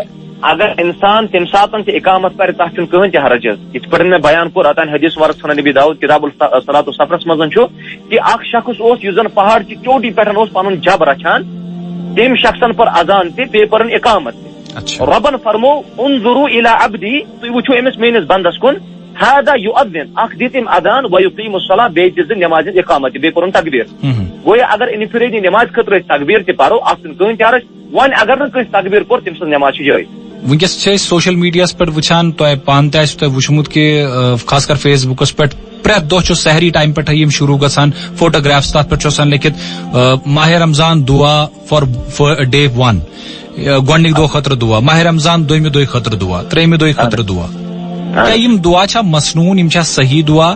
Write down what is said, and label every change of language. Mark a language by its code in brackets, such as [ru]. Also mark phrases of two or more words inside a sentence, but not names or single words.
[ks] اگر انسان تمہِ ساتہٕ تہِ اقامت پرِ تتھ چھُنہٕ کٕہٕنۍ تہِ حرج حظ یِتھ پٲٹھۍ مےٚ بیان کوٚر اوتانۍ حدیث ورق سنن ابی داؤد کتاب صلاۃ السفرس منٛز چھُ کہ اکھ شخص اوس یُس زن پہاڑ چہِ چوٹی پٮ۪ٹھ اوس پنُن جب رچھان تٔمۍ شخصن پر اذان تہِ بیٚیہِ پٔرٕن اقامت تہِ رۄبن فرمو [ar] انظروا الی عبدی [ks] تُہۍ وٕچھِو أمِس میٲنِس بندس کُن [ar] هذا یؤذن [ks] اکھ دِ تٔمۍ اذان [ar] ویقیم الصلاۃ [ks] بیٚیہِ دِژ نمازِ ہٕنٛز اقامت تہِ بیٚیہِ پوٚرُن تکبیر. گویا اگر انفرادی نماز خٲطرٕ أسۍ تکبیر تہِ پرو اتھ چھُنہٕ کٕہٕنۍ تہِ حرج وۄنۍ اگر نہٕ کٲنٛسہِ تکبیر کوٚر تٔمۍ سٕنٛز نماز چھِ جٲیز. ونکیٚس چھِ أسۍ سوشل میڈیاہس پٮ۪ٹھ وٕچھان تۄہہِ پانہٕ تہِ آسوٕ تۄہہِ وٕچھمُت کہِ خاص کر فیس بُکس پٮ۪ٹھ پرٛٮ۪تھ دۄہ چھُ سحری ٹایم پٮ۪ٹھے یِم شروٗع گژھان فوٹوگرافس تتھ پٮ۪ٹھ چھُ آسان لیکھِتھ ماہ رمضان دعا [en] for day [ks] 1 گۄڈنِکۍ دۄہ خٲطرٕ دعا ماہ رمضان دوٚیمہِ دۄہہِ خٲطرٕ دعا ترٛیٚیِمہِ دۄہہِ خٲطرٕ دعا کیٛاہ یِم دعا چھا مسنوٗن یِم چھا صحیح دعا؟